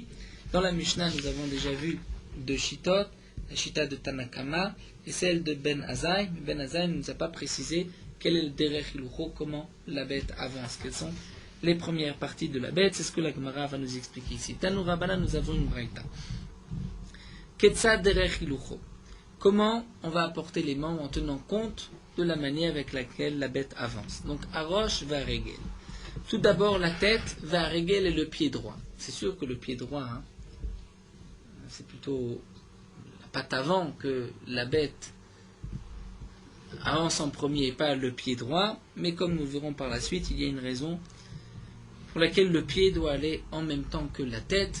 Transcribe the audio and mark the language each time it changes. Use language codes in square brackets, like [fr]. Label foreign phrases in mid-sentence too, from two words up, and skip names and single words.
[fr] Dans la Mishnah, nous avons déjà vu deux shitot, la shita de Tanakama et celle de Ben Azai. Mais Ben Azai ne nous a pas précisé quel est le [he] דרך הילוכו, [fr] comment la bête avance, quelles sont les premières parties de la bête. C'est ce que la Gemara va nous expliquer ici. [he] תנו רבנן, [fr] nous avons une braïta. [he] כיצד דרך הילוכו. [fr] Comment on va apporter les membres en tenant compte de la manière avec laquelle la bête avance. [he] Donc הראש והרגל. [fr] Tout d'abord la tête [he] והרגל [fr] et le pied droit. C'est sûr que le pied droit, c'est plutôt la patte avant que la bête avance en premier et pas le pied droit, mais comme nous verrons par la suite, il y a une raison pour laquelle le pied doit aller en même temps que la tête.